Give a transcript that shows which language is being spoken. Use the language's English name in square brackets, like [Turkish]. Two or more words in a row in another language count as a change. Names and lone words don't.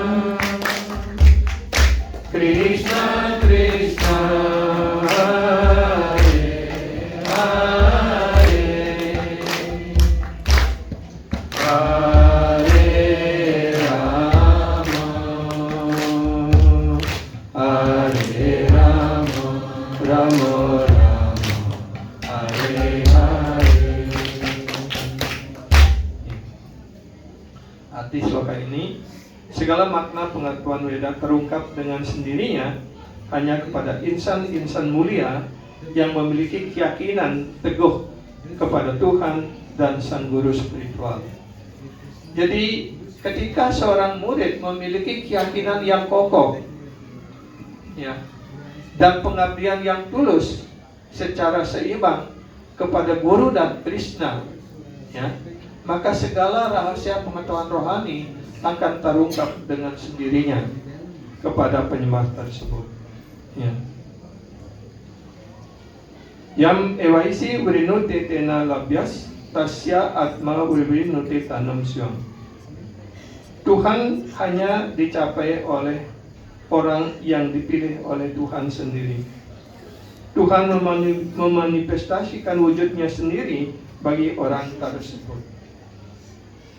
[Sanskrit] Krishna Krishna, Hare Hare, Hare Rama, Hare Rama, Rama Rama, Hare Hare. [Indonesian] Arti sloka ini, segala makna pengetahuan Weda terungkap dengan sendirinya hanya kepada insan-insan mulia yang memiliki keyakinan teguh kepada Tuhan dan Sang Guru spiritual. Jadi ketika seorang murid memiliki keyakinan yang kokoh, ya, dan pengabdian yang tulus secara seimbang kepada Guru dan Krishna, ya, maka segala rahasia pengetahuan rohani akan terungkap dengan sendirinya kepada penyembah tersebut. Ya. [Sanskrit] Yam ewaisi vrinuti tena labhyas tasya atma vrinuti tanam syam. [Indonesian] Tuhan hanya dicapai oleh orang yang dipilih oleh Tuhan sendiri. Tuhan memanifestasikan wujudnya sendiri bagi orang tersebut.